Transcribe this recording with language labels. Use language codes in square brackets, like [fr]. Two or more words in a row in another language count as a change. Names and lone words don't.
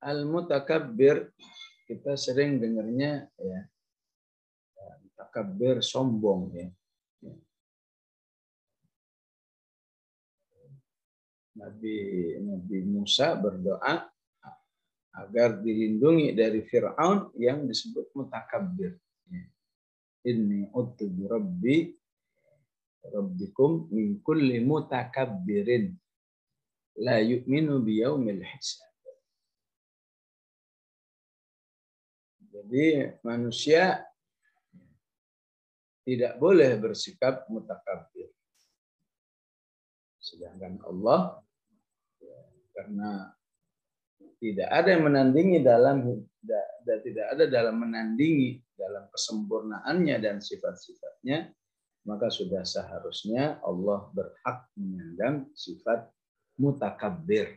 [id] Al-mutakabbir kita sering dengarnya ya, mutakabbir sombong ya. Nabi Musa berdoa agar dilindungi dari Fir'aun yang disebut mutakabbir. [ar] إني عذت بربكم من كل متكبر لا يؤمن بيوم الحساب. [id] Jadi manusia tidak boleh bersikap mutakabbir. Sedangkan Allah karena tidak ada yang menandingi tidak ada dalam menandingi dalam kesempurnaannya dan sifat-sifatnya, maka sudah seharusnya Allah berhak menyandang sifat mutakabbir.